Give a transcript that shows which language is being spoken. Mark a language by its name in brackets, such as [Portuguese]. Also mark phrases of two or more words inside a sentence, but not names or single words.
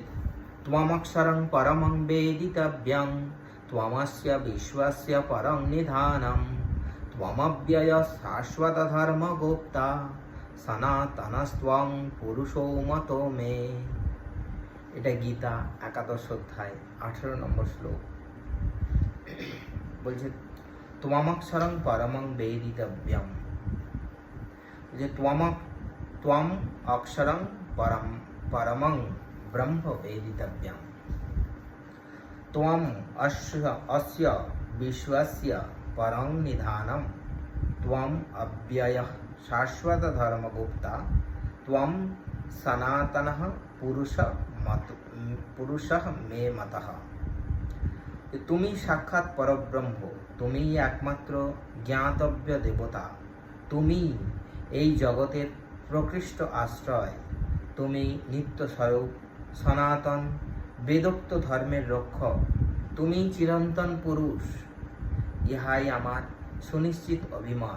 [Sanskrit] ত্বমক্ষরং পরমং বেদিতব্যং, ত্বমস্য বিশ্বস্য পরং নিধানম, ত্বমব্যয় শাশ্বত ধর্মগুপ্তা, সনাতনস্ত্বং পুরুষো মতো মে। [Bangla] এটা গীতা 11 অধ্যায় 18 নম্বর শ্লোক। [Sanskrit] বলছে ত্বমক্ষরং পরমং বেদিতব্যং, যে ত্বম অক্ষরং পরমং ब्रह्म वेदितव्यम्। त्वम् अस्य विश्वस्य परं निधानं, त्वम् अव्ययः शाश्वत धर्मगुप्ता, त्वं सनातनः पुरुषः मे मतः। [Bangla] তুমি সাক্ষাৎ পরব্রহ্ম, তুমি একমাত্র জ্ঞাতব্য দেবতা, তুমি এই জগতের প্রকৃষ্ট আশ্রয়, তুমি নিত্য স্বরূপ সনাতন বেদোক্ত ধর্মের রক্ষক, তুমি চিরন্তন পুরুষ, ইহাই আমার সুনিশ্চিত অভিমত।